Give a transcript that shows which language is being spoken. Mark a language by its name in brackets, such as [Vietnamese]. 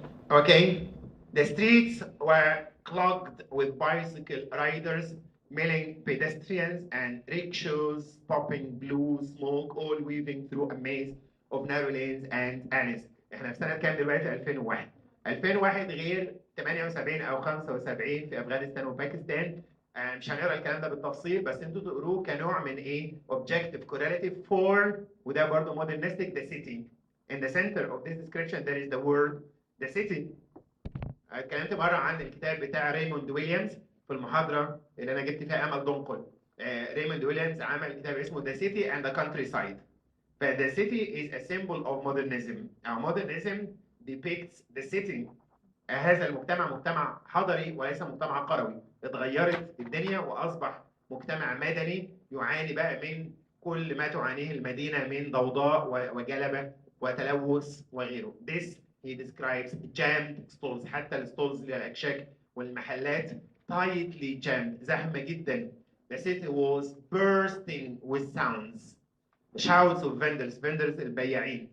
[English] Okay, the streets were clogged with bicycle riders, milling pedestrians, and rickshaws popping blue smoke, all weaving through a maze of narrow lanes and alleys. [Arabic] احنا في سنة كام دلوقتي؟ 2001. 2001 غير 78 أو 75 في أفغانستان وباكستان. مش هنقرا الكلام ده بالتفصيل بس انتوا تقروه كنوع من ايه؟ [English] objective correlative for، [Arabic] وده برضه modernistic، [English] the city. In the center of this description there is the word the city. [Arabic] اتكلمت مرة عن الكتاب بتاع ريموند ويليامز في المحاضرة اللي أنا جبت فيها أمل دنقل. ريموند ويليامز عمل كتاب اسمه [English] The City and the Countryside. The city is a symbol of modernism. Modernism depicts the city. [Arabic] هذا المجتمع مجتمع حضري وليس مجتمع قروي. اتغيرت الدنيا وأصبح مجتمع مدني يعاني بقى من كل ما تعانيه المدينة من ضوضاء وجلبة وتلوث وغيره. [English] This he describes jammed stalls. [Arabic] حتى الستولز للأكشاك والمحلات [English] tightly jammed، [Arabic] زحمة جدا. [English] The city was bursting with sounds. Shouts of vendors. [Arabic] Vendors البياعين.